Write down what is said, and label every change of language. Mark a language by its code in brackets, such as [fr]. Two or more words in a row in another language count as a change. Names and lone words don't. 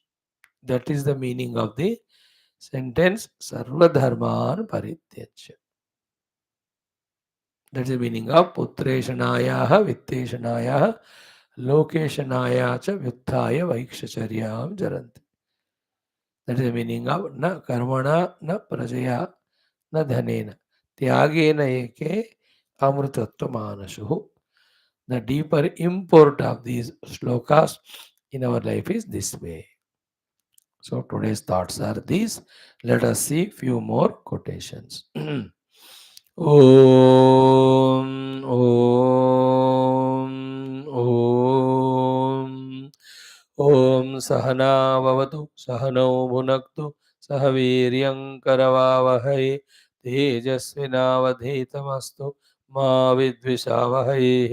[en] That is the meaning of the sentence [sa] सर्वधर्मान् परित्यज्य. [en] That is the meaning of [sa] पुत्रैषणायाः वित्तैषणायाः लोकैषणायाः च व्युत्थाय भिक्षाचर्यं चरन्ति. [en] That is the meaning of [sa] न कर्मणा न प्रजया न धनेन. त्यागेन एके अमृतत्वम् आनशुः. [en] The deeper import of these shlokas in our life is this way. So today's thoughts are these. Let us see few more quotations. [sa] Om Om Om Om सहनाववतु सहनौ भुनक्तु सह वीर्यं करवावहै तेजस्विनावधीतमस्तु मा विद्विषावहैः।